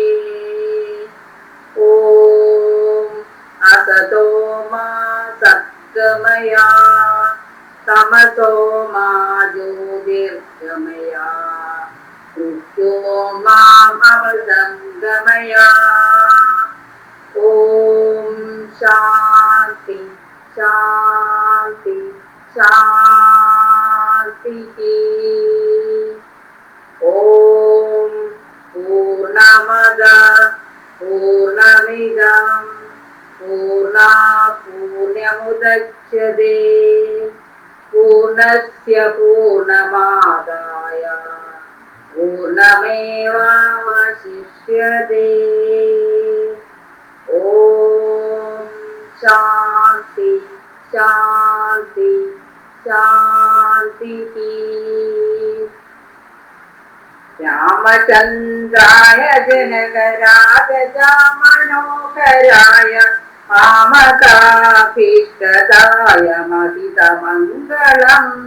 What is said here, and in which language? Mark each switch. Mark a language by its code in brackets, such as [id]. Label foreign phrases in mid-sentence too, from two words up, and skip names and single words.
[sa] ഓം അസതോ മാ സദ്ഗമയ തമസോ മാ ജ്യോതിർഗമയ മൃത്യോ മാം അമൃതംഗമയ. ഓം ശാന്തി ശാന്തി ശാന്തി. ഓം പൂർണ്ണമദ പൂർണ്ണമിദം പൂർണ്ണാത് പൂർണ്ണമുദച്യതേ പൂർണ്ണസ്യ പൂർണ്ണമാദായ പൂർണ്ണമേവാവശിഷ്യതേ. ഓം ശാന്തി ശാന്തി ശാന്തി. രാമചന്ദ്രായ ജനകരാജാമനോഹരായ മാമകാഭീഷ്ടതായ മഹിതമംഗളം